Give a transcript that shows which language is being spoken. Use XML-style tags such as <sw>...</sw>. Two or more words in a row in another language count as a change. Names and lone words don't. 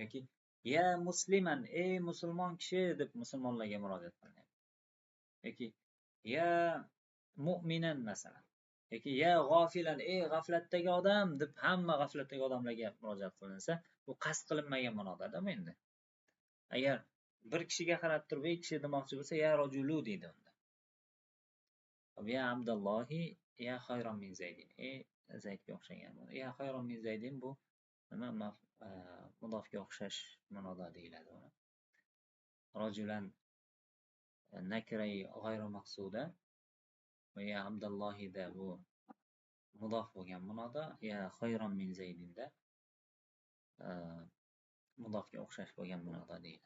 <uz>Yoki</uz> <ar>يا مسلما,</ar> <uz>ey musulmon kishi deb musulmonlarga murojaat qiladi. Yoki</uz> <ar>يا مؤمنا</ar> <uz>masalan. yoki</uz> <ar>يا غافلا,</ar> <uz>ey g'aflatdagi odam deb hamma g'aflatdagi odamlarga murojaat qilinsa, bu qasd qilinmagan ma'nodada endi. Agar bir kishiga qarab turib, ey kishi demoqchi bo'lsa,</uz> <ar>يا رجل</ar> <uz>deydi unda.</uz> <ar>يا عبد الله، يا خيرا من زيد.</ar> <uz>Ey Zaydga o'xshagan.</uz> <ar>يا خيرا من زيد</ar> <uz>bu nima mudofga o'xshash ma'noda deyiladi uni.</uz> <ar>رجلا نكرة غير مقصودة</ar> <uz>va ya Abdullohida bu mudof bo'lgan ma'noda,</uz> <ar>يا خيرا من</ar> <uz>Zaydinda mudofga o'xshash bo'lgan ma'noda deyiladi.</uz>